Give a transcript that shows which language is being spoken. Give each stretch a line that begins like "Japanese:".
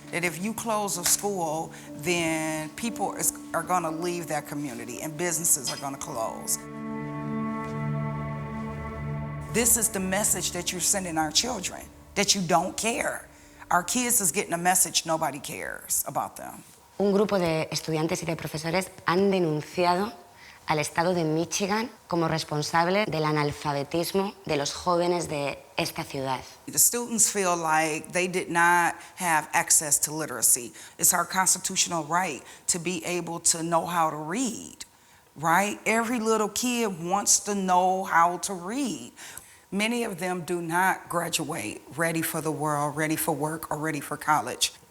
English: That if you close a school, then people are gonna leave that community and businesses are gonna close. This is the message that you're sending our children, that you don't care. Our kids is getting a message nobody cares about them.
Spanish: Un grupo de estudiantes y de profesores han denunciado al estado de Michigan como responsable del analfabetismo de los jóvenes de esta ciudad.
English: The students feel like they did not have access to literacy. It's our constitutional right to be able to know how to read, right? Every little kid wants to know how to read. Many of them do not graduate ready for the world, ready for work, or ready for college.